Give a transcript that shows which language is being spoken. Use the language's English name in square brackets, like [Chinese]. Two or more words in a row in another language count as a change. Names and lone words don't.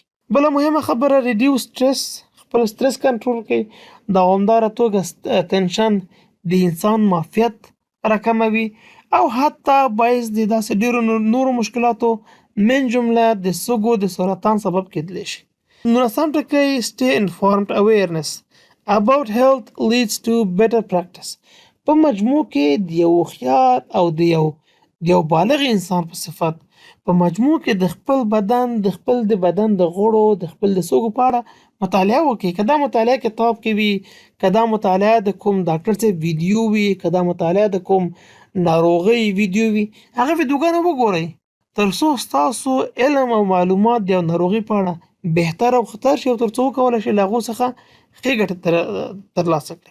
[Pashto] بله مهمه خبره [English] reduce stress, [Pashto] خپل سټرس کنټرول کړئ. دوامداره توګه ټنشن د انسان معافیت راکموي او حتی باعث د داسې ډېرو نورو مشکلاتو من جمله د سږو د سرطان سبب کېدلی شي. [English] 19 ټکی stay informed awareness about health leads to better practice. [Pashto] په مجموع کې د یو هوښیار او د یو بالغ انسان په صفت په مجموع کې د خپل بدن د بدن د غړو د خپل د سږو په اړه مطالعه وکړئ. که دا مطالعه کتاب کې وي، که دا مطالعه د کوم ډاکټر صاحب ویډیو وي، که دا مطالعه د کوم ناروغۍ ویډیو وي، هغه ویډیوګانې وګورئ تر څو ستاسو علم او معلومات د یو ناروغۍ په اړه بهتر او ښه شي او تر څو وکولی شئ له هغو څخه ښې ګټې ترلاسه کړئ.